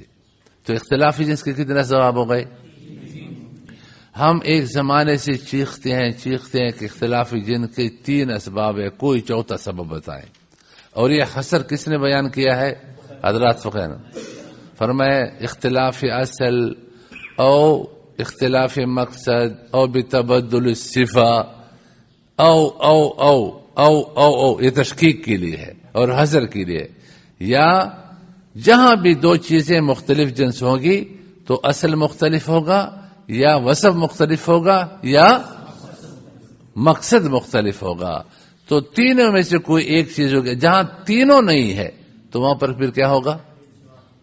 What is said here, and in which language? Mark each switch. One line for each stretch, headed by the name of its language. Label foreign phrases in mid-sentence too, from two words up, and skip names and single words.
Urdu: تو اختلافی جنس کے کتنا ثواب ہو گئے؟ ہم ایک زمانے سے چیختے ہیں کہ اختلافی جنس کے 3 اسباب ہے، کوئی چوتھا سبب بتائیں۔ اور یہ حصر کس نے بیان کیا ہے؟ حضرات فقہ نے فرمایا اختلاف اصل او اختلاف مقصد او
Arabic: بتبدل الصفہ
Urdu: او او او او او او، یہ تشکیک کے لیے ہے اور حصر کے لیے، یا جہاں بھی 2 چیزیں مختلف جنس ہوگی تو اصل مختلف ہوگا، یا وصف مختلف ہوگا، یا مقصد مختلف ہوگا۔ تو تینوں میں سے کوئی ایک چیز ہوگی، جہاں تینوں نہیں ہے تو وہاں پر پھر کیا ہوگا؟